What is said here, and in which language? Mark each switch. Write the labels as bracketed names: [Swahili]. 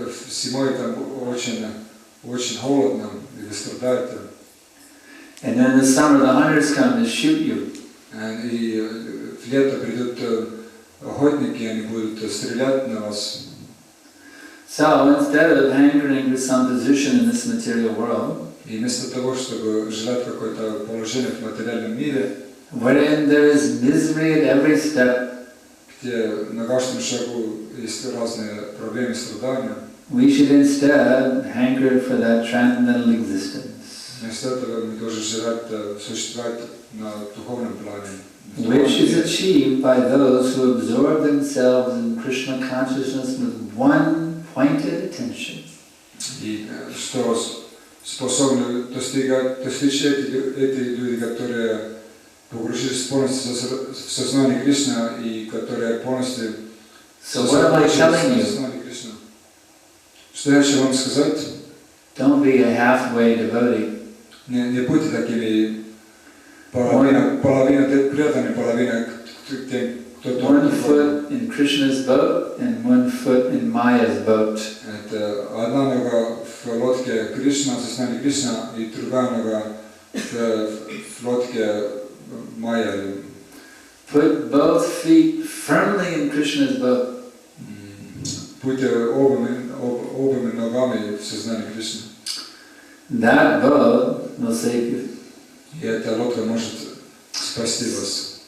[Russian] Зимой там очень холодно, и вы страдаете. [English] And then in the summer the hunters come to shoot you. [Russian] И в лето придут охотники, они будут стрелять на вас. [English] So instead of hankering for some position in this material world, [Russian] И вместо того, чтобы желать какое-то положение в материальном мире, [English] wherein there is misery at every step, [Russian] где на каждом шагу есть разные проблемы и страдания, [English] we should instead hanker for that transcendental existence, [Russian] вместо этого мы должны желать существовать на духовном плане, [English] which is achieved by those who absorb themselves in Krishna consciousness with one pointed attention. [Russian] И что способны достичь эти люди, которые погрузились полностью в сознание Кришны и которые полностью сосредоточились в сознании Кришны. Что я хочу вам сказать? [English] Don't be a halfway devotee. [Russian] Не будьте такими половина преданными, половина тем, кто [English] One foot in Krishna's boat and one foot in Maya's boat. [Russian] это одна нога в в лодке Кришна, в сознании Кришна, и другая в лодке Майя. [English] Put both feet firmly in Krishna's boat. [Russian] Будьте обоими ногами в сознании Кришны. [English] That boat will save you. [Russian] И эта лодка может спасти вас.